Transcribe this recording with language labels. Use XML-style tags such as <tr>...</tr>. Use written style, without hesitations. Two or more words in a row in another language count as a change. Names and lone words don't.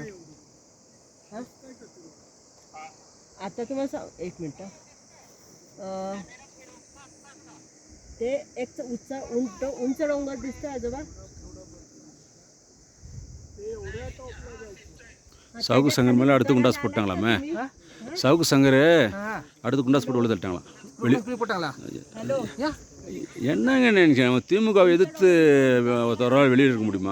<mr>हां, आता तुम्हाला एक मिनटं. ते एक उंच डोंगर दिसतं आजोबा.</mr> <ta>சவுக்கு சங்கர் மேலே அடுத்து குண்டாஸ் போட்டாங்களாமே. சவுக்கு சங்கர் அடுத்து குண்டாஸ் போட்டு உள்ள தட்டாங்களாம். போட்டாங்களா? என்னங்க நினைக்கிறேன், திமுகவை எதிர்த்து ஒரு ஆள் வெளியே இருக்க முடியுமா?</ta>